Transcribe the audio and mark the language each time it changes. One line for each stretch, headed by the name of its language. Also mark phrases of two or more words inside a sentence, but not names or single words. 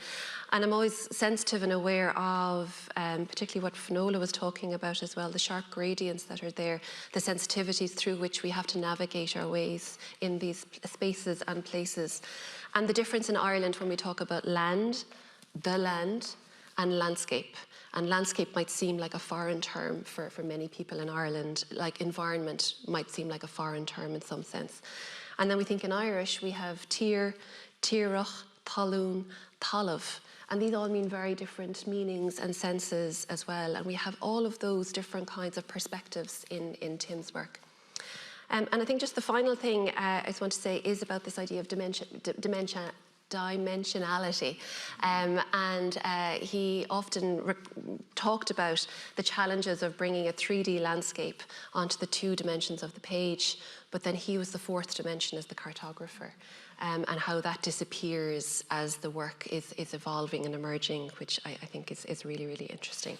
English: And I'm always sensitive and aware of particularly what Finola was talking about as well, the sharp gradients that are there, the sensitivities through which we have to navigate our ways in these spaces and places. And the difference in Ireland when we talk about land, the land, and landscape. And landscape might seem like a foreign term for many people in Ireland, like environment might seem like a foreign term in some sense. And then we think in Irish we have
Irish: tír, tíreach, talún, talamh.
English: And these all mean very different meanings and senses as well. And we have all of those different kinds of perspectives in Tim's work. And I think just the final thing I just want to say is about this idea of dimensionality. He often talked about the challenges of bringing a 3D landscape onto the 2 dimensions of the page, but then he was the 4th dimension as the cartographer, and how that disappears as the work is evolving and emerging, which I think is really, really interesting.